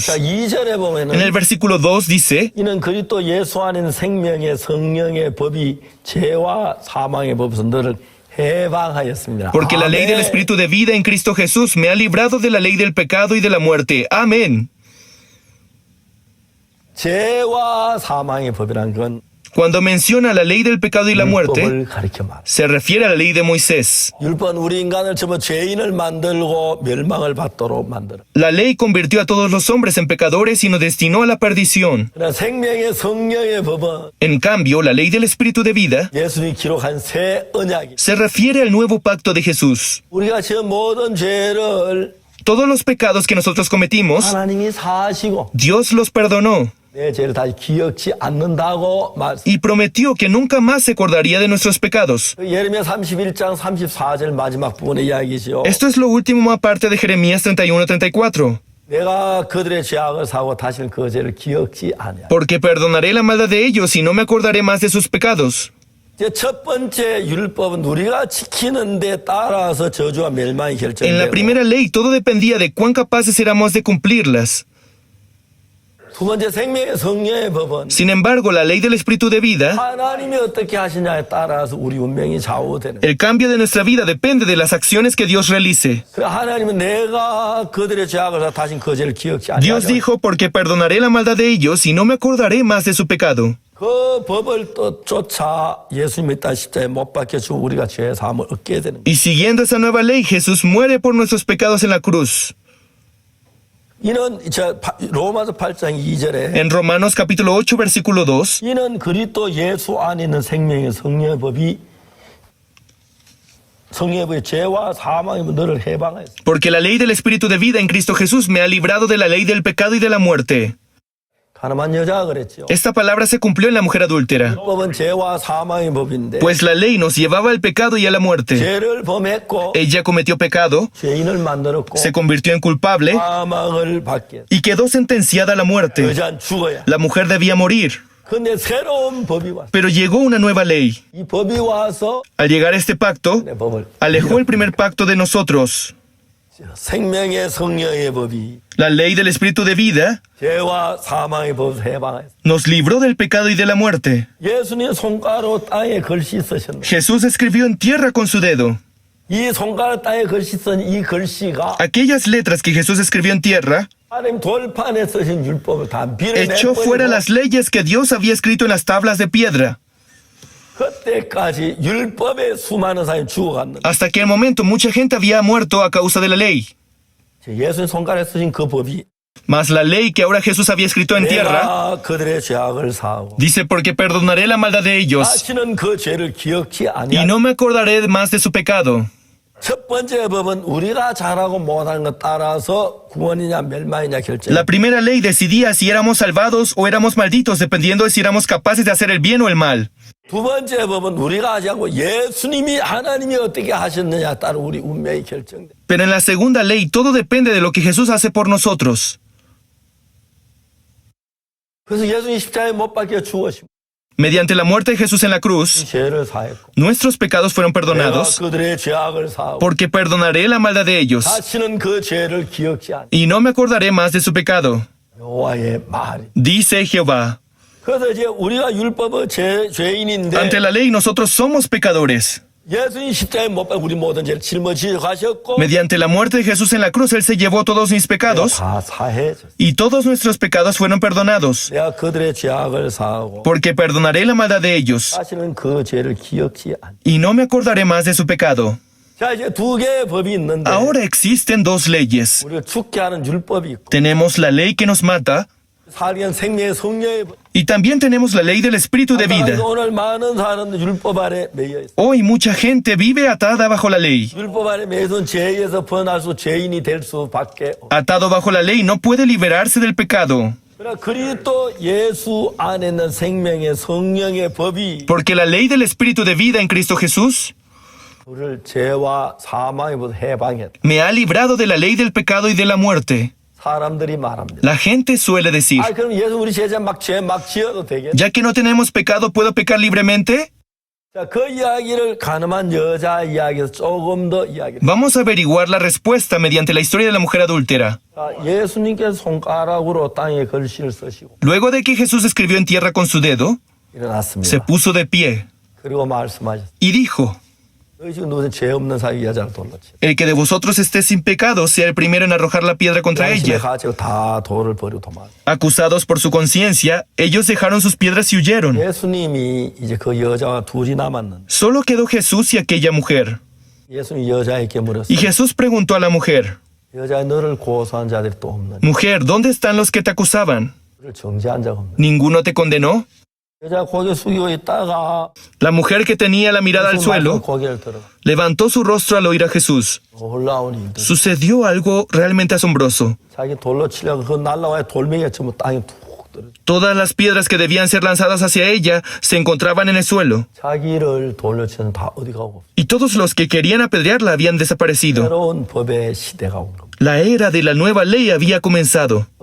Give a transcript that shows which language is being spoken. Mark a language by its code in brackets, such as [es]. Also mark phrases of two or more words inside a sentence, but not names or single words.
[ko] 자, 2절에 En 보면은 [es] el versículo 2 dice: [ko] 이는 그리스도 예수 안에 있는 생명의 성령의 법이 죄와 사망의 법에서 너를 해방하였습니다. [es] Porque la ley del 아멘. Espíritu de vida en Cristo Jesús me ha librado de la ley del pecado y de la muerte. Amén. [ko] 죄와 사망의 법이란 건 [es] Cuando menciona la ley del pecado y la muerte, [ko] 율법을 가리켜 말. [es] se refiere a la ley de Moisés. [ko] 율법은 우리 인간을 전부 죄인을 만들고 멸망을 받도록 만들어. [es] La ley convirtió a todos los hombres en pecadores y nos destinó a la perdición. [ko] 그러나 생명의 성령의 법은 [es] En cambio, la ley del Espíritu de vida [ko] 예수님이 기록한 새 언약이. [es] se refiere al nuevo pacto de Jesús. [ko] 우리가 지은 모든 죄를 [es] Todos los pecados que nosotros cometimos, [ko] 하나님이 사하시고 [es] Dios los perdonó [ko] 내 죄를 다시 기억지 않는다고 말씀. [es] y prometió que nunca más se acordaría de nuestros pecados. [ko] 예레미야 31장 34절 마지막 부분의 이야기죠. [es] Esto es lo último aparte de Jeremías 31-34. [ko] 내가 그들의 죄악을 사고 다시는 그 죄를 기억지 않아. [es] Porque perdonaré la maldad de ellos y no me acordaré más de sus pecados. [ko] 이제 첫 번째 율법은 우리가 지키는 데 따라서 저주와 멸망이 [es] En la [ko] 결정되고 [es] primera ley todo dependía de cuán capaces éramos de cumplirlas. [ko] 두 번째 생명의 성령의 법은 [es] Sin embargo, la ley del Espíritu de vida, [ko] 하나님이 어떻게 하시냐에 따라서 우리 운명이 좌우되는. [es] el cambio de nuestra vida depende de las acciones que Dios realice. [ko] 그 하나님은 내가 그들의 죄악을 사고 다시는 그 죄를 기억지 Dios 않아. [es] dijo, porque perdonaré la maldad de ellos y no me acordaré más de su pecado. [ko] 그 법을 또 쫓아 예수님이 다 십자가에 못 박혀 주고 우리가 죄 사함을 얻게 되는 거예요. [es] Y siguiendo esa nueva ley, Jesús muere por nuestros pecados en la cruz. [ko] 이는 로마서 8장 2절에 [es] En Romanos capítulo 8, versículo 2, [ko] 이는 그리스도 예수 안에 있는 생명의 성령의 법이 죄와 사망의 너를 해방하였습니다. [es] porque la ley del Espíritu de vida en Cristo Jesús me ha librado de la ley del pecado y de la muerte. [ko] 가늠한 여자가 그랬죠. [es] Esta palabra se cumplió en la mujer adúltera, [ko] 법은 죄와 사망의 법인데 [es] pues la ley nos llevaba al pecado y a la muerte. [ko] 죄를 범했고 [es] Ella cometió pecado, [ko] 죄인을 만들었고 [es] se convirtió en culpable [ko] 사망을 받게. [es] y quedó sentenciada a la muerte. [ko] 여자는 죽어야. [es] La mujer debía morir, [ko] 근데 새로운 법이 왔어. [es] pero llegó una nueva ley. [ko] 이 법이 와서 [es] Al llegar este pacto, [ko] 내 법을 [es] alejó el primer pacto de nosotros. [ko] 생명의 성령의 법이 [es] La ley del Espíritu de vida [ko] 죄와 사망의 법을 해방하였어. [es] nos libró del pecado y de la muerte. [ko] 예수님 손가락으로 땅에 글씨 쓰셨네. [es] Jesús escribió en tierra con su dedo. [ko] 이 손가락 땅에 글씨 쓴 이 글씨가 [es] Aquellas letras que Jesús escribió en tierra [ko] 하나님 돌판에 쓰신 율법을 다 [es] echó fuera [ko] 밀어내버리고 [es] las leyes que Dios había escrito en las tablas de piedra. [ko] 그때까지 율법에 수많은 사람이 죽어갔는데 [es] Hasta aquel momento mucha gente había muerto a causa de la ley. [ko] 예수님 손가락에 쓰신 그 법이 [es] Mas la ley que ahora Jesús había escrito en tierra [ko] 내가 그들의 죄악을 사하고 [es] dice, porque perdonaré la maldad de ellos [ko] 다시는 그 죄를 기억지 y 아니하리라. [es] no me acordaré más de su pecado. [ko] 첫 번째 법은 우리가 잘하고 못하는 것 따라서 구원이냐 멸망이냐 결정. [es] La primera ley decidía si éramos salvados o éramos malditos, dependiendo de si éramos capaces de hacer el bien o el mal. [ko] 두 번째 법은 우리가 하지 않고 예수님이 하나님이 어떻게 하셨느냐 따라 우리 운명이 결정돼. [es] Pero en la segunda ley todo depende de lo que Jesús hace por nosotros. [ko] 그래서 예수님이 십자가에 못 박혀 죽으시고 [es] Mediante la muerte de Jesús en la cruz, [ko] 죄를 사했고 [es] nuestros pecados fueron 내가 perdonados, [ko] 그들의 죄악을 사하고 [es] porque perdonaré la maldad de ellos [ko] 다시는 그 죄를 기억지 않아. [es] y no me acordaré más de su pecado, [ko] 여호와의 말이. [es] dice Jehová. [ko] 그래서 이제 우리가 율법의 죄인인데 [es] Ante la ley nosotros somos pecadores. [ko] 예수님 십자가에 못 박혀 우리 모든 죄를 짊어지고 가셨고 [es] Mediante la muerte de Jesús en la cruz, Él se llevó todos mis pecados [ko] 다 사해졌어. [es] y todos nuestros pecados fueron perdonados, [ko] 내가 그들의 죄악을 사하고 [es] porque perdonaré la maldad de ellos [ko] 다시는 그 죄를 기억지 않아. [es] y no me acordaré más de su pecado. [ko] 자, 이제 두 개의 법이 있는데 [es] Ahora existen dos leyes. [ko] 우리가 죽게 하는 율법이 있고 [es] Tenemos la ley que nos mata [ko] 살게 한 생명의 성령의 법. [es] y también tenemos la ley del Espíritu de vida. [ko] 오늘 많은 사람들 율법 아래 매여 있어. [es] Hoy mucha gente vive atada bajo la ley. [ko] 율법 아래 매여선 죄에서 벗어날 수 죄인이 될 수밖에 없어. [es] Atado bajo la ley no puede liberarse del pecado. [ko] 그러나 그리스도 예수 안에 있는 생명의 성령의 법이 [es] Porque la ley del Espíritu de vida en Cristo Jesús [ko] 우리를 죄와 사망에부터 해방했다. [es] me ha librado de la ley del pecado y de la muerte. [ko] 사람들이 말합니다. [es] La gente suele decir, [ko] 그럼 예수 우리 제자 죄 막 지어도 되겠다. [es] ya que no tenemos pecado, ¿puedo pecar libremente? [ko] 자, 그 이야기를 가늠한 여자 이야기에서 조금 더 이야기를. [es] Vamos a averiguar la respuesta mediante la historia de la mujer adúltera. [ko] 자, 예수님께서 손가락으로 땅에 글씨를 쓰시고 [es] Luego de que Jesús escribió en tierra con su dedo, se [ko] 일어났습니다. [es] puso de pie [ko] 그리고 말씀하셨습니다. [es] y dijo, [ko] 너희 지금 누구든 죄 없는 사이 여자를 돌로 치. [es] el que de vosotros esté sin pecado sea el primero en arrojar la piedra contra [ko] 양심에 ella. 가지고 다 돌을 버리고 도망. [es] Acusados por su conciencia, ellos dejaron sus piedras y huyeron. [ko] 예수님이 이제 그 여자와 둘이 남았는데 [es] Solo quedó Jesús y aquella mujer. [ko] 예수님이 여자에게 Y 물었어요. [es] Jesús preguntó a la mujer, [ko] 여자 너를 고소한 자들이 또 없느냐? [es] mujer, ¿dónde están los que te acusaban? [ko] 너를 정죄한 자가 없느냐? [es] ¿Ninguno te condenó? [ko] 여자 고개 숙이고 있다가 [es] La mujer que tenía la mirada al [ko] 예수 말씀 suelo 고개를 들어 [es] levantó su rostro al oír a Jesús. [ko] 놀라운 일들. [es] Sucedió algo realmente asombroso. [ko] 자기 돌로 치려고 그 날라와의 돌멩이가 전부 땅에 툭 떨어져. [es] Todas las piedras que debían ser lanzadas hacia ella se encontraban en el suelo, [ko] 자기를 돌로 치는 다 어디 가고 [es] y todos los que querían apedrearla habían desaparecido. [ko] 새로운 법의 시대가 온 겁니다. [es] La era de la nueva ley había comenzado.